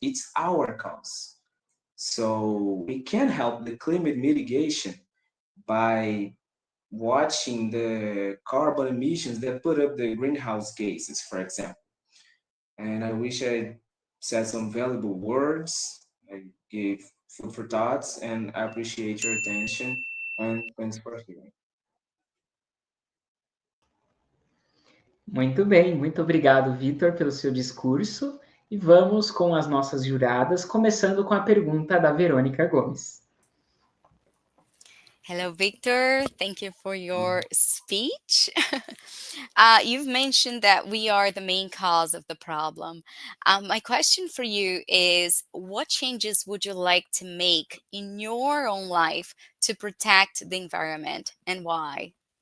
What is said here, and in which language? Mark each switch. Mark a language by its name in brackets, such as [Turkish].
[English] It's our cause. So we can help the climate mitigation by watching the carbon emissions that put up the greenhouse gases, for example. And I wish I said some valuable words. I gave food for thoughts, and I appreciate your attention. And thanks for hearing. [Portuguese] Muito bem, muito obrigado, Vitor, pelo seu discurso. E vamos com as nossas juradas, começando com a pergunta da Verônica Gomes. [English] Hello, Victor. Thank you for your speech. You've mentioned that we are the main cause of the problem. My question for you is, what changes would you like to make in your own life to protect the environment, and why?